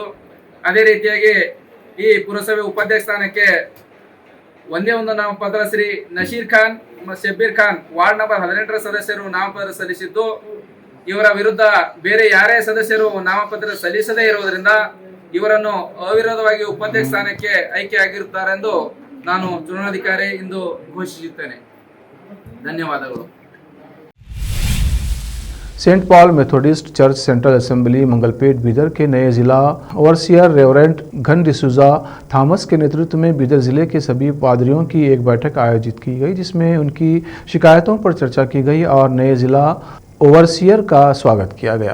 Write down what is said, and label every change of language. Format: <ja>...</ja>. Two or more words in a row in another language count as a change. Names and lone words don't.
<kn>ಅದೇ ರೀತಿಯಾಗಿ ಈ ಪುರಸಭೆ ಉಪಾಧ್ಯಕ್ಷ ಸ್ಥಾನಕ್ಕೆ ಒಂದೇ ಒಂದು ನಾಮಪತ್ರ ಶ್ರೀ ನಸೀರ್ ಖಾನ್ ಶಬ್ಬೀರ್ ಖಾನ್ ವಾರ್ಡ್ ನಂಬರ್ 18ರ ಸದಸ್ಯರು ನಾಮಪತ್ರ ಸಲ್ಲಿಸಿದ್ದು, ಇವರ ವಿರುದ್ಧ ಬೇರೆ ಯಾರೇ ಸದಸ್ಯರು ನಾಮಪತ್ರ ಸಲ್ಲಿಸದೇ ಇರುವುದರಿಂದ ಇವರನ್ನು ಅವಿರೋಧವಾಗಿ ಉಪಾಧ್ಯಕ್ಷ ಸ್ಥಾನಕ್ಕೆ ಆಯ್ಕೆ ಆಗಿರುತ್ತಾರೆಂದು ನಾನು ಚುನಾವಣಾಧಿಕಾರಿ ಇಂದು ಘೋಷಿಸುತ್ತೇನೆ. ಧನ್ಯವಾದಗಳು.</kn> <hi>सेंट पॉल मेथोडिस्ट चर्च सेंट्रल असेंबली मंगलपेट बीदर के नए जिला ओवरसियर रेवरेंड घन डिसूजा थॉमस के नेतृत्व में बीदर जिले के सभी पादरियों की एक बैठक आयोजित की गई, जिसमें उनकी शिकायतों पर चर्चा की गई और नए जिला ओवरसियर का स्वागत किया गया।</hi>